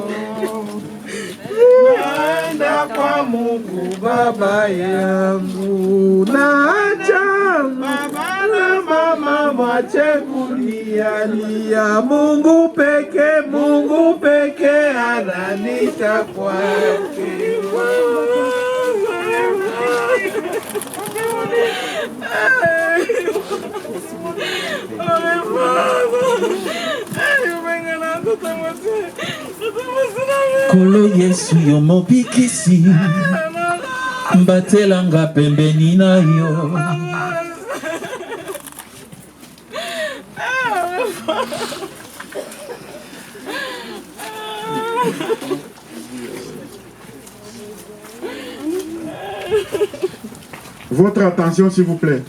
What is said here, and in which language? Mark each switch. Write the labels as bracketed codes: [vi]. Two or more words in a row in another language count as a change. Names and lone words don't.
[sw] naenda kwa Mungu Baba yangu. naacha Baba na mama mwache kulialia, Mungu peke ananita kwake. [ln] Kolo Yesu yo mobikisi, mbatelanga pembeni na yo. [fr] Votre attention, s'il vous plaît.